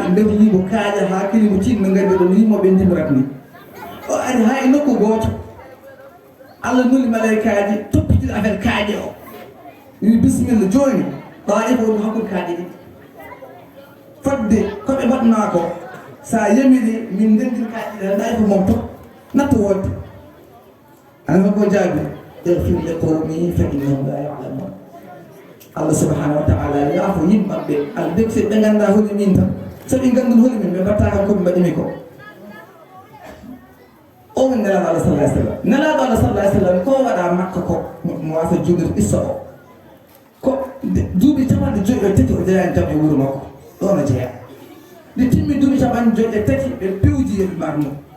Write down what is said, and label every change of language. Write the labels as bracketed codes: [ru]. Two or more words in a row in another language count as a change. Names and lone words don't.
[ff] ndewlimo kaaƴa ha kilimo tinno ngari ɗo yimmo ɓe ndimrat ni o ari ha e nokku goto Allah nuli malaikaji toppitino affaire kaaƴe o wi bisimilla joni Taifa woni hakkude kaaƴe ɗiɗi fodde koɓe mbaɗma ko sa yamiri min ndendir kaaƴe ɗe Taifa mom to natto wodde ana ko jaabi [ar] اغفر لقومي فإنهم لا يعلمون الله سبحانه وتعالى [ff] yaafo yimɓaɓe ala degse ɓe ganda holi min tan soɓe gandun holi min ɓe mbatta kam koɓe mbaɗimi ko o woni nelaɗo Allah [ar] صلى الله عليه وسلم [ff] nelaɗo Allah [ar] صلى الله عليه وسلم [ff] ko waɗa makka ko mo wasa juuɗir issa o ko duuɓi capanɗe joyi e tati o jeyani jam e wuuro makko ɗon o jeeya nde timmi duuɓi capanɗe joyi e tati ɓe pewji yeɓe marmo